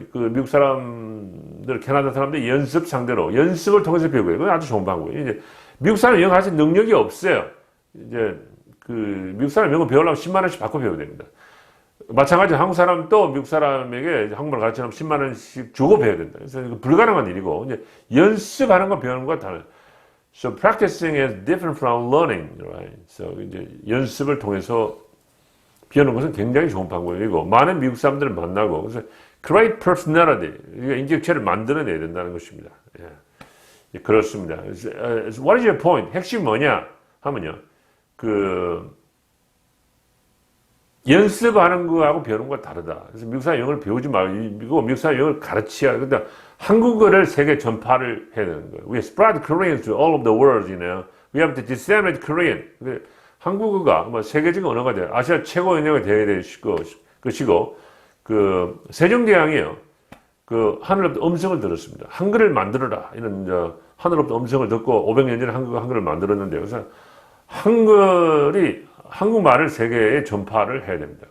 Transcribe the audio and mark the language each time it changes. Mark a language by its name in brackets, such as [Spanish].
[Korean] 미국 사람들, 캐나다 사람들 연습 상대로, 연습을 통해서 배우고요. 그건 아주 좋은 방법이에요. 이제 미국 사람 영어 가르칠 능력이 없어요. 이제 미국 사람 영어 배우려면 10만 원씩 받고 배워야 됩니다. 마찬가지로 한국 사람도 미국 사람에게 한국말 가르치려면 10만 원씩 주고 배워야 된다. 그래서 이거 불가능한 일이고, 이제 연습하는 거 배우는 거 달라요. [English] So practicing is different from learning, right? [Korean] So 이제 연습을 통해서 배우는 것은 굉장히 좋은 방법이고 많은 미국 사람들을 만나고 그래서 great personality, 인격체를 만들어내야 된다는 것입니다. 예. 그렇습니다. [English] What is your point? [Korean] 핵심이 뭐냐 하면요, 연습하는 거하고 배우는 거가 다르다. 그래서 미국 사람 영어를 배우지 말고 미국 사람 영어를 가르쳐야. 그러니까 한국어를 세계 전파를 해야 되는 거예요. [English] We spread Korean to all of the world, you know. We have to disseminate Korean. [Korean] 한국어가 뭐 세계적인 언어가 돼요. 아시아 최고 언어가 되어야 될 것이고, 세종대왕이요. 하늘로부터 음성을 들었습니다. 한글을 만들어라. 이런 하늘로부터 음성을 듣고 500년 전에 한글을 만들었는데요. 그래서 한국말을 세계에 전파를 해야 됩니다.